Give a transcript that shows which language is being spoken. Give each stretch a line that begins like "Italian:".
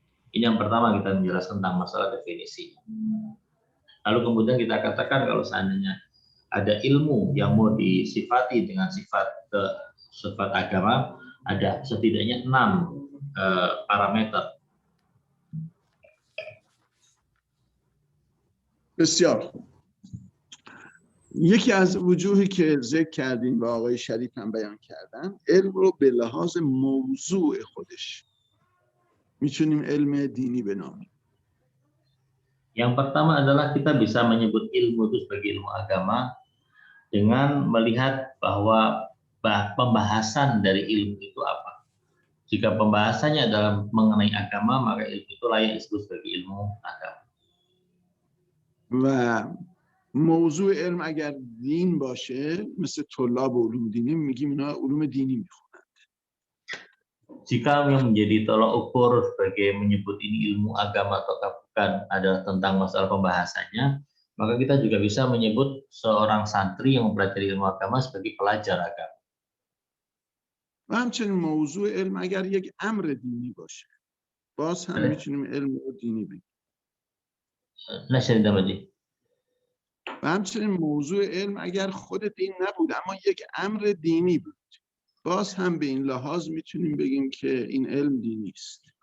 Indonesian: Ini yang pertama kita menjelaskan tentang masalah definisi. Lalu kemudian kita katakan kalau seandainya ada ilmu yang mau disifati dengan sifat agama, ada setidaknya 6 parameter.
Persian: بسیار یکی از وجوهی که ذکر کردیم و آقای شریف هم بیان کردن، علم رو به لحاظ موضوع خودش میتونیم علم دینی بنامیم.
Indonesian: Yang pertama adalah kita bisa menyebut ilmu itu sebagai ilmu agama dengan melihat bahwa pembahasan dari ilmu itu apa. Jika pembahasannya adalah mengenai agama, maka ilmu itu layak disebut sebagai ilmu agama.
Persian: و موضوع علم اگر دین باشه، مثل طلاب علوم دینی میگیم اینا علوم دینی میخونند.
Indonesian: Jika yang menjadi tolak ukur sebagai menyebut ini ilmu agama atau bukan adalah tentang masalah pembahasannya, maka kita juga bisa menyebut seorang santri yang mempelajari ilmu agama sebagai pelajar agama.
Persian: و همچنین موضوع علم اگر یک امر دینی باشه، باز هم میتونیم علم رو دینی بگیم. و همچنین موضوع علم اگر خود دین نبود اما یک امر دینی بود، باز هم به این لحاظ میتونیم بگیم که این علم دینی است.